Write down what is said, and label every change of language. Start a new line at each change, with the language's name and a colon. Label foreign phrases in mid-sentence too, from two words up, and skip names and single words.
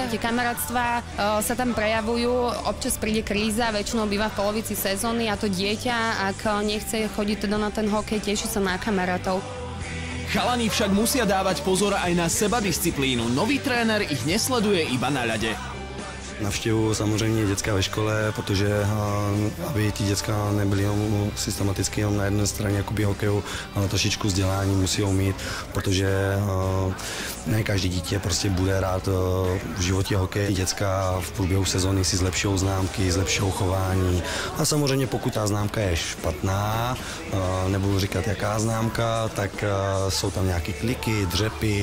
Slovak: Tie kamarátstvá sa tam prejavujú. Občas príde kríza, väčšinou býva v polovici sezóny a to dieťa, ak nechce chodiť teda na ten hokej, teší sa na kamarátov. Chalani však musia dávať pozor aj na sebadisciplínu. Nový tréner ich nesleduje iba na ľade.
Czech: Navštěvuju samozřejmě děcka ve škole, protože aby ti děcka nebyli systematicky jenom na jedné straně jakoby hokeju, ale trošičku vzdělání musí mít, protože ne každý dítě prostě bude rád v životě hokej. Děcka v průběhu sezóny si zlepšou známky, zlepšou chování a samozřejmě pokud ta známka je špatná, nebudu říkat jaká známka, tak jsou tam nějaké kliky, dřepy.